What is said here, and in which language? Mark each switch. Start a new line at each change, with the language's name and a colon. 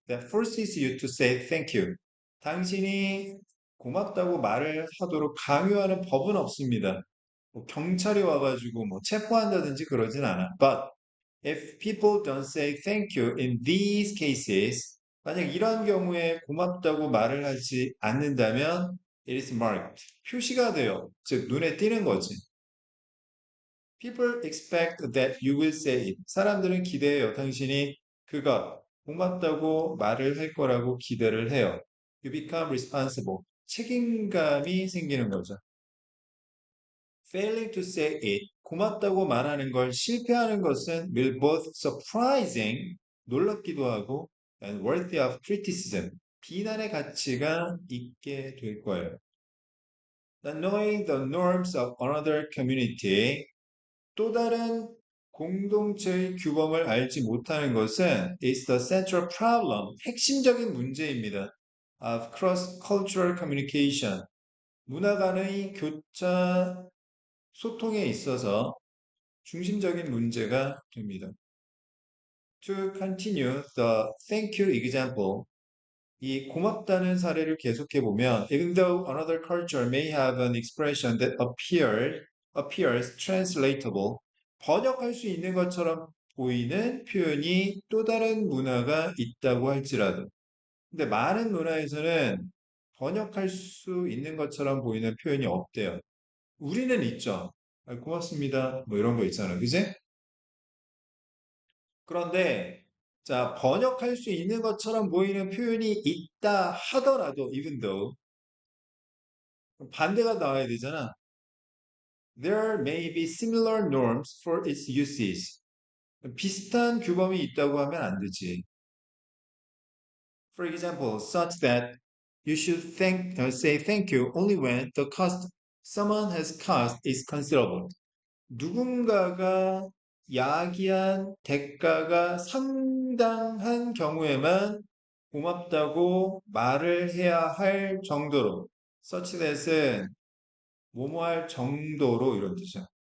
English: That forces you to say thank you.
Korean: 당신이 고맙다고 말을 하도록 강요하는 법은 없습니다. 뭐 경찰이 와가지고 뭐 체포한다든지 그러진 않아.
English: But if people don't say thank you in these cases,
Korean: 만약 이런 경우에 고맙다고 말을 하지 않는다면
English: It is marked.
Korean: 표시가 돼요. 즉 눈에 띄는 거지.
English: People expect that you will say it.
Korean: 사람들은 기대해요. 당신이 그가 고맙다고 말을 할 거라고 기대를 해요.
English: You become responsible.
Korean: 책임감이 생기는 거죠.
English: Failing to say it.
Korean: 고맙다고 말하는 걸 실패하는 것은
English: will both surprising,
Korean: 놀랍기도 하고
English: and worthy of criticism.
Korean: 비난의 가치가 있게 될 거예요.
English: Not knowing the norms of another community.
Korean: 또 다른 공동체의 규범을 알지 못하는 것은
English: is the central problem,
Korean: 핵심적인 문제입니다.
English: of cross-cultural communication,
Korean: 문화 간의 교차 소통에 있어서 중심적인 문제가 됩니다.
English: To continue the thank you example,
Korean: 이 고맙다는 사례를 계속해 보면
English: even though another culture may have an expression that appears translatable,
Korean: 번역할 수 있는 것처럼 보이는 표현이 또 다른 문화가 있다고 할지라도 근데 많은 문화에서는 번역할 수 있는 것처럼 보이는 표현이 없대요. 우리는 있죠. 아, 고맙습니다. 뭐 이런 거 있잖아요. 그지? 그런데 자, 번역할 수 있는 것처럼 보이는 표현이 있다 하더라도 even though 반대가 나와야 되잖아.
English: There may be similar norms for its uses.
Korean: 비슷한 규범이 있다고 하면 안 되지.
English: For example, such that you should say thank you only when the cost someone has caused is considerable.
Korean: 누군가가 야기한 대가가 상당한 경우에만 고맙다고 말을 해야 할 정도로 such that은 뭐뭐할 정도로 이런 뜻이야.